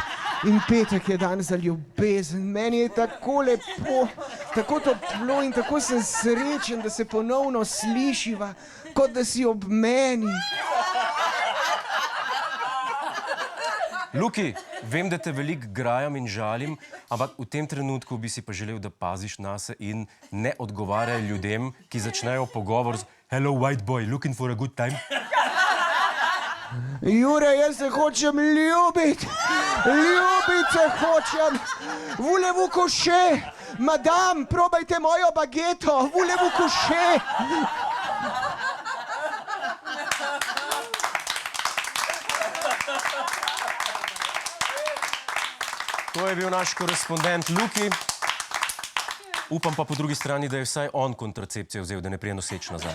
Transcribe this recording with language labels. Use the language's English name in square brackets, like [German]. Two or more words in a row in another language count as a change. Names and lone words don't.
[Slovenian] In petek je dan za ljubezen. Meni je tako lepo, tako toplo in tako sem srečen, da se ponovno slišiva, kot da si ob meni. Luki, vem, da te veliko grajam in žalim, ampak v tem trenutku bi si pa želel, da paziš nase in ne odgovarjaj ljudem, ki začnejo pogovor z [English] "Hello, white boy, looking for a good time?" [Slovenian] Jure, jaz se hočem ljubiti. Ljubiti se hočem. [French] Voulez-vous coucher? Madame, [Slovenian] probajte mojo bageto. [French] Voulez-vous coucher? [Slovenian] To je bil naš korespondent Luki. Upam pa po drugi strani, da je vsaj on kontracepcijo vzel, da ne prije noseč nazaj.